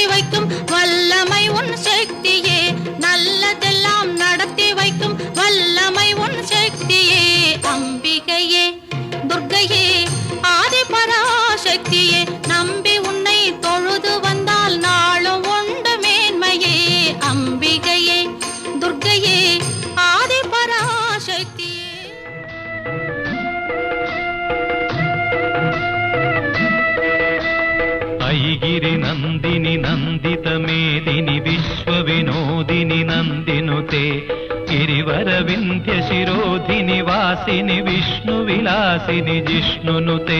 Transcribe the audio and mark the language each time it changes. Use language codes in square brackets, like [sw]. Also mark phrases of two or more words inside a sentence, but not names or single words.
[ta] வைக்கும் வல்லமை உன் சக்தியே நல்லதெல்லாம் நடத்தி வைக்கும் வல்லமை உன் சக்தியே அம்பிகையே துர்க்கையே ஆதிபராசக்தியே நம்பி உன்னை தொழுது வந்தால் நாளும் உண்டு மேன்மையே அம்பிகையே துர்க்கையே ஆதிபராசக்தியே [sa] ऐगिरि नन्दिनि नन्दित मेदिनि विश्वविनोदिनि नन्दिनुते गिरिवरविन्ध्यशिरोधिनि वासिनि विष्णुविलासिनि जिष्णुनुते